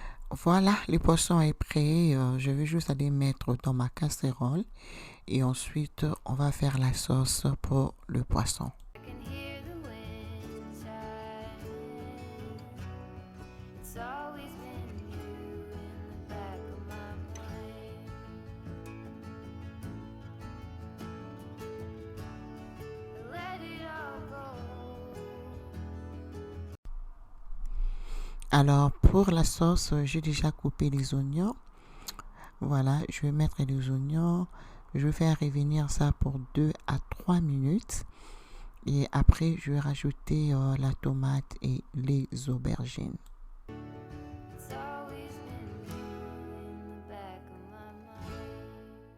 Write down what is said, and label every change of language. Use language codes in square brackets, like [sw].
[fr] Voilà, le poisson est prêt. Je vais juste aller mettre dans ma casserole et ensuite on va faire la sauce pour le poisson. [en] I can hear the wind chiming. It's always been you in the back of my mind. Let it all go. [fr] Alors pour la sauce, j'ai déjà coupé les oignons. Voilà, je vais mettre les oignons. Je vais faire revenir ça pour 2 à 3 minutes. Et après, je vais rajouter la tomate et les aubergines. [en] It's always been you in the back of my mind.